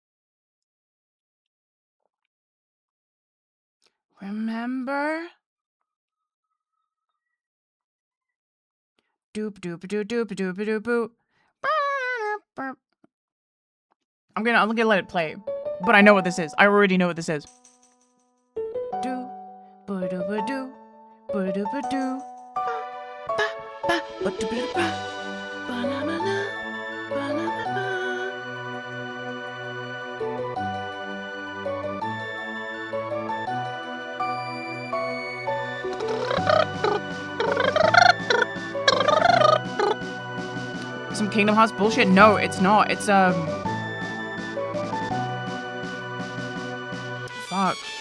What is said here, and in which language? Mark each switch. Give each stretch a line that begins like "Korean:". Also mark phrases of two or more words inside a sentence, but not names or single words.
English: Remember? Doop doop doop doop doop doop doop. I'm gonna let it play, but I know what this is. I already know what this is. Do ba do ba do ba do ba do ba ba ba do ba ba ba na na na ba na na na. Some Kingdom Hearts bullshit? No, it's not. It's fuck.